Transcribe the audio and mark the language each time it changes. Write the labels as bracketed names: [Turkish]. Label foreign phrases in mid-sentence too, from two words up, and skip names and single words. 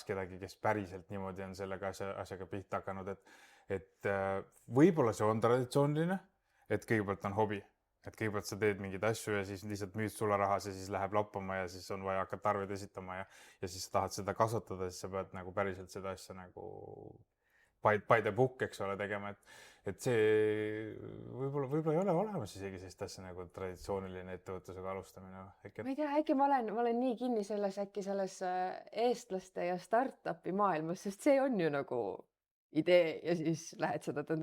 [Estonian] kedagi, kes päriselt niimoodi on sellega asjaga pihta hakanud, et võib-olla see on traditsiooniline, et kõigepealt on hobi, et kõigepealt sa teed mingeid asju ja siis lihtsalt müüd sularahas ja siis läheb lappama ja siis on vaja hakata arveid esitama ja siis tahad seda kasvatada, siis sa pead nagu päriselt seda asja nagu [English] by the book, [Estonian] eks ole, tegema, et see võib-olla ei ole olemas isegi sellist asja nagu traditsiooniline ettevõtlusega alustamine. Ma ei tea, äkki ma olen nii kinni selles eestlaste ja startup'i maailmas, sest see on ju nagu idee ja siis lähed seda